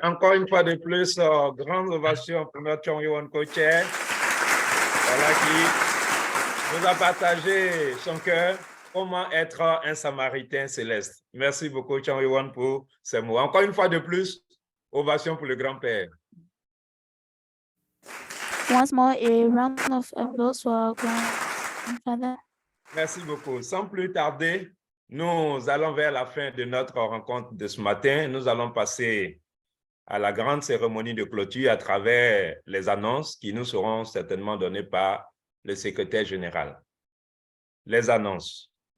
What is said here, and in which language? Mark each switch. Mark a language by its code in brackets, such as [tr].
[fr] Encore une fois de plus, grande ovation pour notre Chong co-chair, voilà, qui nous a partagé son cœur, comment être un Samaritain céleste. Merci beaucoup, Chong pour ces mots. Encore une fois de plus, ovation pour le grand-père. [en] Once more, a round of applause for our grandfather. [fr] Merci beaucoup. Sans plus tarder, nous allons vers la fin de notre rencontre de ce matin. Nous allons passer à la grande cérémonie de clôture à travers les annonces qui nous seront certainement données par le secrétaire général. Les annonces.